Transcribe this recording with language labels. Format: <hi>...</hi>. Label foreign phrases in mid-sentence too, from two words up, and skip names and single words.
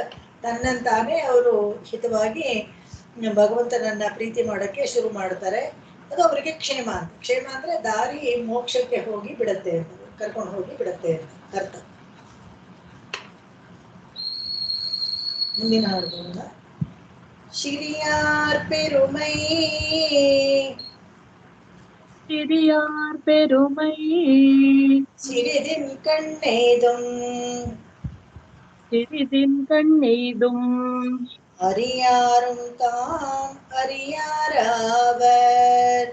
<kn>ತನ್ನಂತಾನೇ ಅವರು ಹಿತವಾಗಿ ಭಗವಂತನನ್ನ ಪ್ರೀತಿ ಮಾಡೋಕ್ಕೆ ಶುರು ಮಾಡ್ತಾರೆ. ಅದು ಅವರಿಗೆ ಕ್ಷೇಮ ಅಂತ. ಕ್ಷೇಮ ಅಂದ್ರೆ ದಾರಿ ಮೋಕ್ಷಕ್ಕೆ ಹೋಗಿ ಬಿಡತ್ತೆ ಅಂತ, ಕರ್ಕೊಂಡು ಹೋಗಿ ಬಿಡತ್ತೆ ಅಂತ ಅರ್ಥ. ಮುಂದಿನ ಹಾಡು ಶಿರಿಯಾರ್ ಪೆರುಮೈ,</kn> <ta>சிறியார் பெருமை சிறிதின் கண்ணேதும் சிறிதின் கண்ணெய்தும் அறியாரும் தாம் அறியாராவர்,</ta>